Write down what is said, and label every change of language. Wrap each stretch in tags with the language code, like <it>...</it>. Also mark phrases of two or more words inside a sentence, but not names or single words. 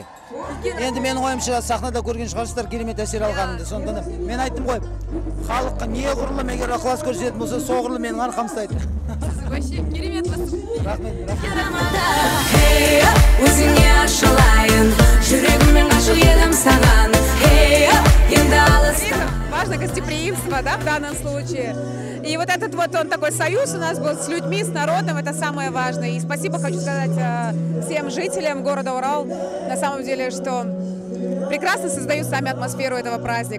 <kk>Енді менің ойымша сахнада көрген шығарсыздар керемет әсер алғанымды. Сондықтан да мен айттым ғой, халыққа неғұрлым егер ықылас көрсететін болса, соғұрлым менің арқам ұстайды. Вообще кереметсіз. Рахмет. Өзіңе ашылайын, жүрегіммен ғашық едім саған.</kk> <ru>Важно гостеприимство, да, в данном случае. И вот этот вот он такой союз у нас был с людьми, с народом, это самое важное. И спасибо хочу сказать всем жителям города Урал, на самом деле, что прекрасно создают сами атмосферу этого праздника.</ru>